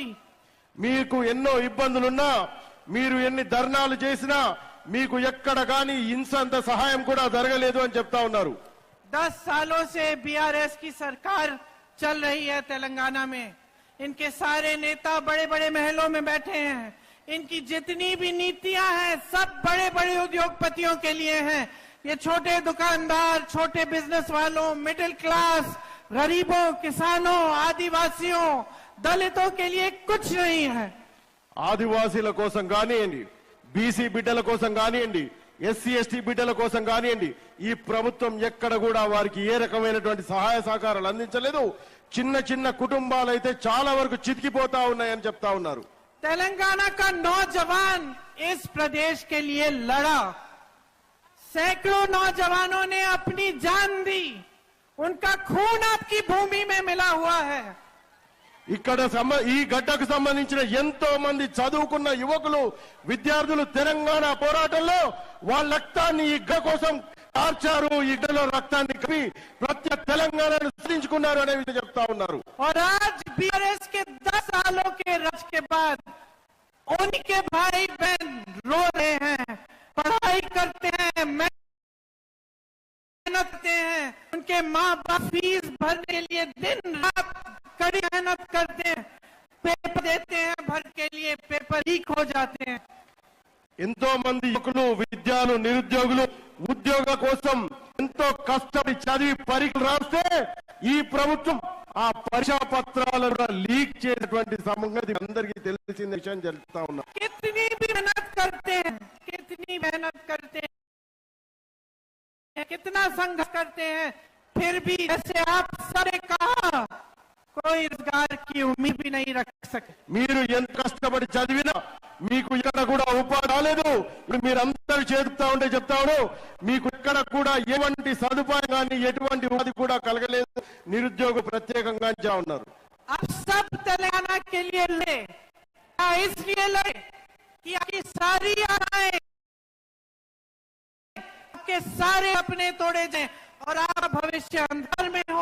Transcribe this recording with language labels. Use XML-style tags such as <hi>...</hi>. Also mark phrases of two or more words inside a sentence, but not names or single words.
<te>మీకు ఎన్నో ఇబ్బందులున్నా, మీరు ఎన్ని ధర్నాలు చేసినా మీకు ఎక్కడ గాని ఇంతంత సహాయం కూడా జరగలేదు అని చెప్తా ఉన్నారు.</te> <hi>10 सालों से बीआरएस की सरकार चल रही है तेलंगाना में. इनके सारे नेता बड़े बड़े महलों में बैठे हैं. इनकी जितनी भी नीतियां हैं सब बड़े बड़े उद्योगपतियों के लिए हैं. ये छोटे दुकानदार, छोटे बिजनेस वालों,</hi> <en>middle class,</en> <hi>गरीबों, किसानों, आदिवासियों, दलितों के लिए कुछ नहीं है.</hi> <te>ఆదివాసీల కోసం కానివ్వండి, బీసీ బిడ్డల కోసం కానివ్వండి, ఎస్సీ ఎస్టీ బిడ్డల కోసం కానివ్వండి, ఈ ప్రభుత్వం ఎక్కడ కూడా వారికి ఏ రకమైనటువంటి సహాయ సహకారాలు అందించలేదు. చిన్న చిన్న కుటుంబాలు అయితే చాలా వరకు చితికిపోతా ఉన్నాయని చెప్తా ఉన్నారు.</te> <hi>तेलंगाना का नौजवान इस प्रदेश के लिए लड़ा. सैकड़ों नौजवानों ने अपनी जान दी. उनका खून आपकी भूमि में मिला हुआ है.</hi> <te>ఇక్కడ ఈ గడ్డకు సంబంధించిన ఎంతో మంది చదువుకున్న యువకులు, విద్యార్థులు తెలంగాణ పోరాటంలో వాళ్ళ రక్తాన్ని ఈ గడ్డ కోసం కార్చారు. ఈ గడ్డలో రక్తాన్ని కవి ప్రత్యేక తెలంగాణను సృష్టించుకున్నారు అనే విషయం చెప్తా ఉన్నారు.</te> <hi>और आज बीआरएस के 10 सालों के राज के बाद उनके भाई बहन रो रहे हैं, पढ़ाई करते हैं, मेहनत करते हैं, उनके माँ बाप फीस भरने के लिए दिन रात कड़ी मेहनत करते हैं, पेपर देते हैं, भर के लिए</hi> <en>paper leak</en> <hi>हो जाते हैं.</hi> <te>ఎంతో మంది యువకులు, విద్యార్థులు, నిరుద్యోగులు ఉద్యోగ కోసం ఎంతో కష్టపడి చదివి పరీక్షలు రాస్తే ఈ ప్రభుత్వం ఆ పరీక్షా పత్రాలను లీక్ చేసినటువంటి సంగతి అందరికీ తెలిసిన విషయం జరుగుతా ఉన్నా.</te> <hi>कितनी भी मेहनत करते हैं, कितनी मेहनत करते हैं, कितना संघर्ष करते हैं, फिर भी जैसे आप सबने कहा कोई रोजगार की उम्मीद भी नहीं रख सके.</hi> <te>మీరు ఎంత కష్టపడి చదివినా మీకు ఇక్కడ కూడా ఉపాధి రాలేదు. ఇప్పుడు మీరందరూ చెప్తా ఉన్నాడు మీకు ఇక్కడ కూడా ఎటువంటి సదుపాయం కానీ ఎటువంటి ఉపాధి కూడా కలగలేదు. నిరుద్యోగ ప్రత్యేకంగా ఉన్నారు.</te> <hi>अब सब तेलंगाना के लिए लड़े, इसलिए लड़े कि आपकी सारी आशाएं, आपके सारे अपने तोड़े जाए और आपका भविष्य अंधकार में हो.</hi>